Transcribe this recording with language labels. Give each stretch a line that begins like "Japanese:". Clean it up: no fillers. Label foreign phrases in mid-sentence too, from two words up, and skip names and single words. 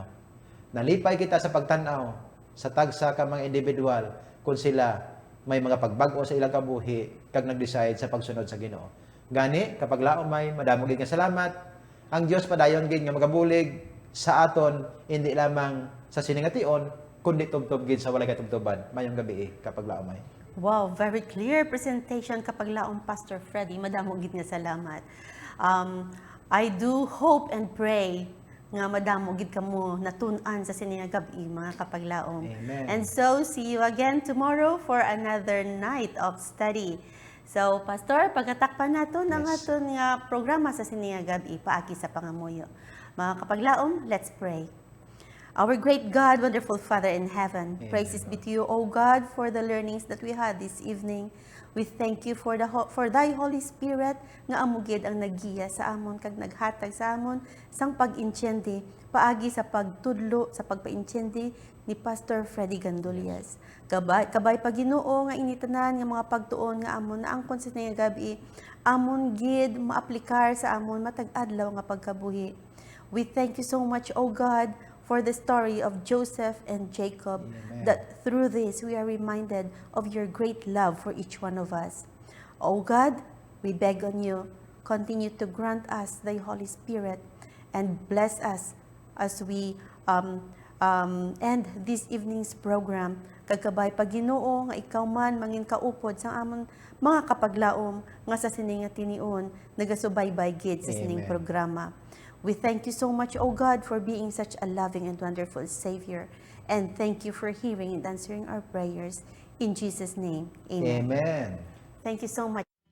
Hiligaynon: Nalipay kita sa pagtan-aw sa tagsa ka mga individual kung sila may mga pagbag-o sa ilang kabuhi kag nag-decide sa pagsunod sa Ginoo. Gani kapaglaom may madamo gid nga salamat. Ang Dios padayon gid nga magabulig sa aton hindi lamang sa siningation kundi tubtob gid sa walay katubtoban. Mayong gabi kapaglaom may.
English: Wow, very clear presentation kapaglaom Pastor Freddy.
Hiligaynon: Madamo gid nga salamat.
English: I do hope and pray
Hiligaynon: nga madamo gid kamo natun-an sa sininga gabi mga kapaglaom. Amen.
English: And so see you again tomorrow for another night of study.
Hiligaynon: So Pastor, pagatakpan naton ang Yes. aton nga programa sa sininga gabi paagi sa pangamuyo. Mga kapaglaom,
English: let's pray. Our great God, wonderful Father in heaven, Amen. praises be to you, O God, for the learnings that we had this evening. We thank you for thy Holy Spirit
Hiligaynon: nga amugid ang naggiya sa amon kag naghatag sa amon sang pag-intyende paagi sa pagtudlo sa pagpa-intyende ni Pastor Freddy Gandulias. Kabay pa Ginoo nga initanan nga mga pagtuon nga amon na angkon sa nga gabi amon gid maaplikar sa amon matag adlaw nga pagkabuhi.
English: We thank you so much, O God, for the story of Joseph and Jacob, Amen. that through this we are reminded of your great love for each one of us. O God, we beg on you, continue to grant us thy Holy Spirit and bless us as we end this evening's program.
Hiligaynon: Kagkabay pa Ginoo nga ikaw man mangin kaupod sa amon mga kapaglaom nga sa sining nga tinion nagasubaybay gid sa sining Amen. programa.
English: We thank you so much, O God, for being such a loving and wonderful Savior. And thank you for hearing and answering our prayers. In Jesus' name, amen. Amen. Thank you so much.